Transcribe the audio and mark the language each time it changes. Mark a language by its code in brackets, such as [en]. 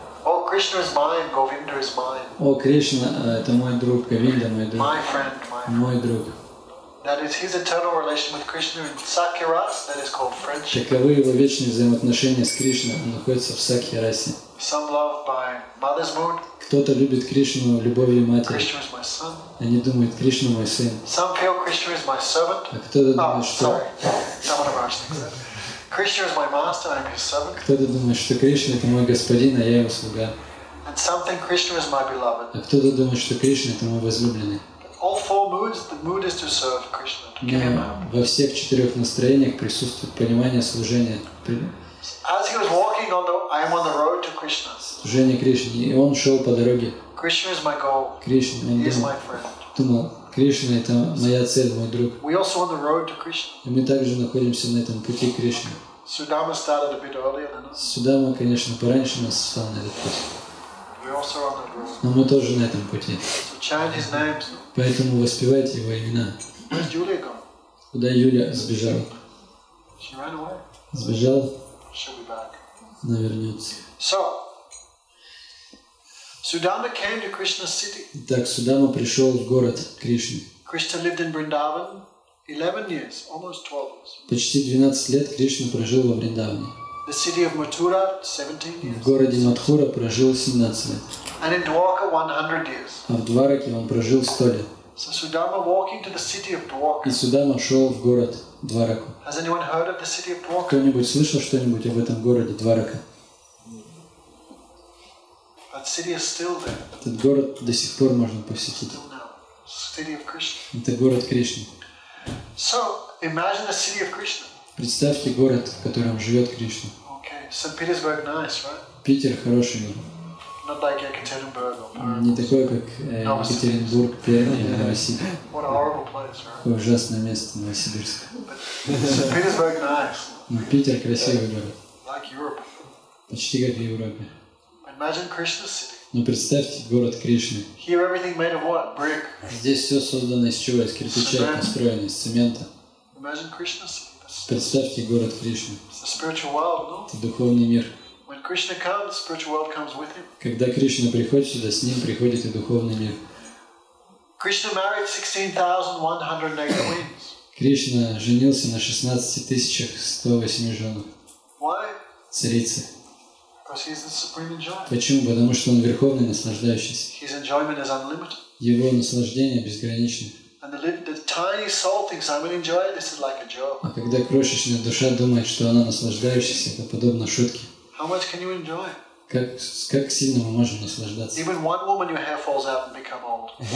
[en] Oh, Krishna is mine, Govinda is mine. [ru] О, Кришна, это мой друг, Говинда мой друг, [en] My friend, my friend. [ru] мой друг. [en] That is his eternal relation with Krishna in Sakya-ras, that is called friendship. [ru] Таковы его вечные взаимоотношения с Кришной, он находится в Сакья-расе. [en] Some love by mother's mood. [ru] Кто-то любит Кришну любовью матери. [en] Krishna is my son. [ru] Они думают, Кришна мой сын. [en] Some feel Krishna is my servant. [ru] А кто-то [en] Oh, [ru] думает, что [en] sorry. Someone Raj thinks that. Krishna is my master, I'm his servant. [ru] кто-то думает, что Кришна это мой господин, а я его слуга. [en] And some think Krishna is my beloved. [ru] А кто-то думает, что Кришна это мой возлюбленный. [en] All 4 moods, the mood is to serve Krishna, to give him up. [ru] Но во всех 4 настроениях присутствует понимание служения, [en] As he was walking I am on the road to Krishna. [ru] служение Кришне. И он шел по дороге [en] Krishna is my goal. [ru] к Кришне. Он [en] He is my friend. [ru] думал, Кришна это моя цель, мой друг. [en] We also on the road to Krishna. [ru] И мы также находимся на этом пути к Кришне. [en] Sudama started a bit earlier than us. [ru] Сюда мы, конечно, пораньше нас встал на этот путь. [en] We're also on that road. [ru] Но мы тоже на этом пути. [en] So chant his names. [ru] Поэтому воспевайте его имена. [en] Where's Julia gone? [ru] Куда Юля сбежала? [en] She ran away. [ru] Сбежала, [en] She'll be back. [ru] но вернется. [en] So, Sudama came to Krishna's city. [ru] Итак, Судама пришел в город Кришны. [en] Krishna lived in Vrindavan 11 years, almost 12 years. [ru] Почти 12 лет Кришна прожил во Вриндаване. [en] The city of Mathura, 17 [ru] В [en] years. [ru] городе Мадхура прожил 17 лет. [en] And in Dwarka, 100 years. [ru] А в Двараке он прожил 100 лет. [en] So Sudama walking to the city of [ru] И [en] Dwarka. [ru] Судама шел в город Двараку. [en] Has anyone heard of the city of Dwarka? [ru] Кто-нибудь слышал что-нибудь об этом городе Дварака? [en] That city is still there, [ru] Этот город до сих пор можно посетить. [en] till now. City of Krishna. [ru] Это город Кришны. [en] So, imagine the city of Krishna. [ru] Представьте город, в котором живет Кришна. [en] Okay, St. Petersburg, nice, right? [ru] Питер хороший город. [en] Not like Ekaterinburg or Perm. [ru] Не такой, как Екатеринбург, Пермь или Новосибирск. [en] What a horrible place, right? [ru] Какое ужасное место Новосибирск. [en] St. Petersburg, nice. [ru] Но Питер красивый город. [en] Like Europe. [ru] Почти как в Европе. [en] When Imagine Krishna's city. [ru] Но представьте город Кришны. [en] Here everything made of what? Brick. [ru] Здесь все создано из чего? Из кирпича, построено из цемента. [en] Imagine Krishna's city. [ru] Представьте город Кришны. [en] It's a spiritual world, no? [ru] Это духовный мир. [en] When Krishna comes, the spiritual world comes with him. [ru] Когда Кришна приходит сюда, с ним приходит и духовный мир. [en] Krishna married 16,108 queens. [ru] Кришна женился на 16 108 женах. [en] Why? [ru] Царицы. [en] Because he's the supreme enjoyer. [ru] Почему? Потому что он верховный наслаждающийся. [en] His enjoyment is unlimited. [ru] Его наслаждение безгранично. [en] And the tiny soul thinks, I'm an enjoyer, this is like a joke. [ru] А когда крошечная душа думает, что она наслаждающаяся, это подобно шутке. [en] How much can you enjoy? [ru] Как сильно мы можем наслаждаться? [en] Even one woman, your hair falls out and become old.